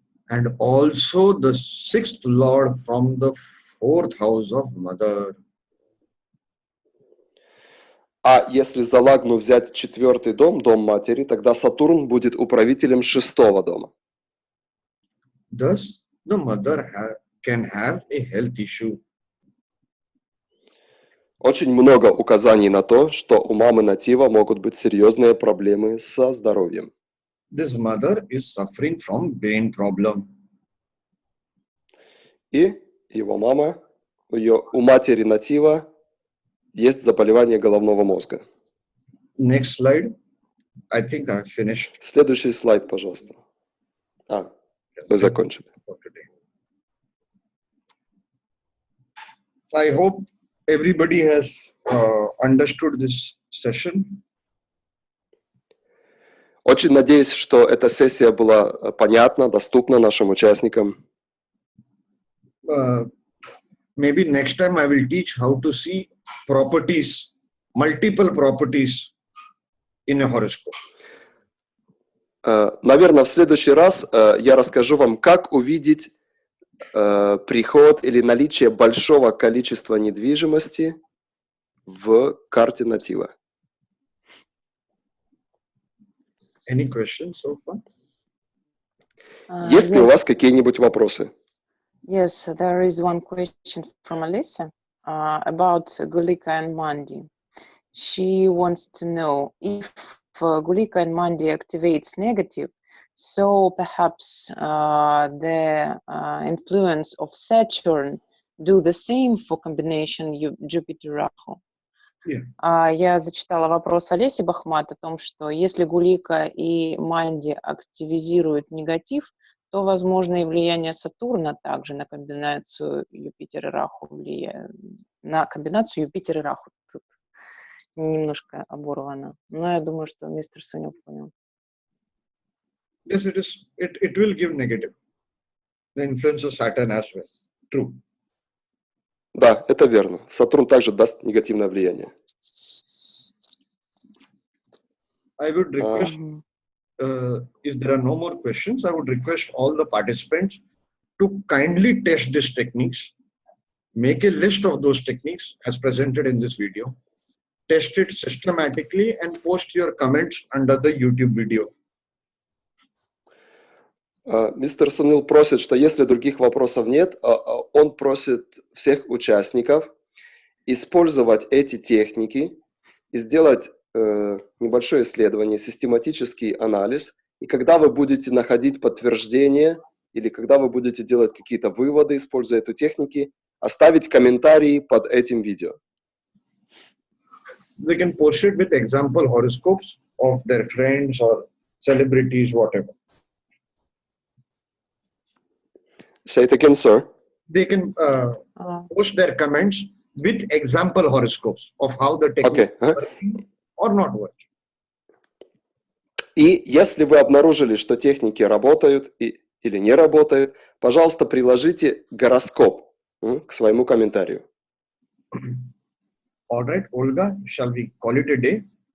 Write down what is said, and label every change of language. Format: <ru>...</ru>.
<en>And also the 6th lord from the 4th house of Mother.</en> <ru>А если за лагну взять 4-й дом, дом матери, тогда Сатурн будет управителем 6-го дома.</ru> <en>Thus, the mother can have a health issue.</en> <ru>Очень много указаний на то, что у мамы натива могут быть серьезные проблемы со здоровьем.</ru> <en>This mother is suffering from brain problem.</en> <ru>И его мама, у матери натива есть заболевание головного мозга.</ru> <en>Next slide. I think I've finished</en> <ru>Следующий слайд, пожалуйста. Мы закончили.</ru> <en>for today. I hope everybody has understood this session.</en> <ru>Очень надеюсь, что эта сессия была понятна, доступна нашим участникам.</ru> <en>Maybe next time I will teach how to see properties, multiple properties in a horoscope.</en> <ru>Наверное, в следующий раз я расскажу вам, как увидеть приход или наличие большого количества недвижимости в карте натива.</ru> <en>Any questions so far?</en> <ru>Есть ли у вас какие-нибудь вопросы?</ru> <en>Yes, there is one question from Alyssa about Gulika and Mandi. She wants to know if Gulika and Mandi activates negative, so perhaps the influence of Saturn do the same for combination Jupiter-Rahu. Yeah.</en> <ru>Я зачитала вопрос Олеси Бахмат о том, что если Гулика и Манди активизируют негатив, то возможно и влияние Сатурна также на комбинацию Юпитер и Раху влияет. На комбинацию Юпитер и Раху. Тут немножко оборвано. Но я думаю, что мистер Сунил понял.</ru> <en>Yes, it is. It will give negative. The influence of Saturn as well. True.</en> <ru>Да, это верно. Сатурн также даст негативное влияние.</ru> <en>I would request, if there are no more questions, I would request all the participants to kindly test these techniques. Make a list of those techniques as presented in this video. Test it systematically and post your comments under the YouTube video.</en> <ru>Мистер Сунил просит, что если других вопросов нет, он просит всех участников использовать эти техники и сделать небольшое исследование, систематический анализ. И когда вы будете находить подтверждение или когда вы будете делать какие-то выводы, используя эту техники, оставить комментарии под этим видео.</ru> <en>They can post it with example horoscopes of their friends or celebrities, whatever. Say it again, sir. They can post their comments with example horoscopes of how the technique is working or not working.</en> <ru>И если вы обнаружили, что техники работают или не работают, пожалуйста, приложите гороскоп к своему комментарию.</ru> <en>All right, Olga, shall we call it a day?</en>